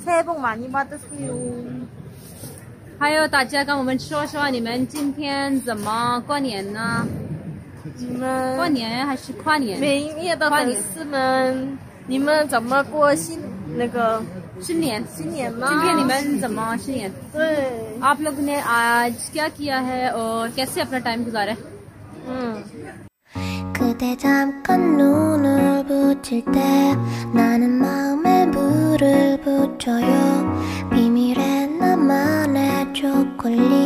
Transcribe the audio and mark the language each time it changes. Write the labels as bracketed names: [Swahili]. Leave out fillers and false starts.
[Korean] 새해 복 많이 받으세요。 [Chinese] 还有大家跟我们说说你们今天怎么过年呢？你们过年还是跨年？每一页的粉丝们，你们怎么过新年呢？今天你们怎么新年？对 [Hindi] आप लोग ने आज क्या किया है और कैसे अपना टाइम गुजारा? [Korean] 그대 잠깐 눈을 붙일 때 나는 마음에 물을 붙여요. 비밀의 나만의 초콜릿.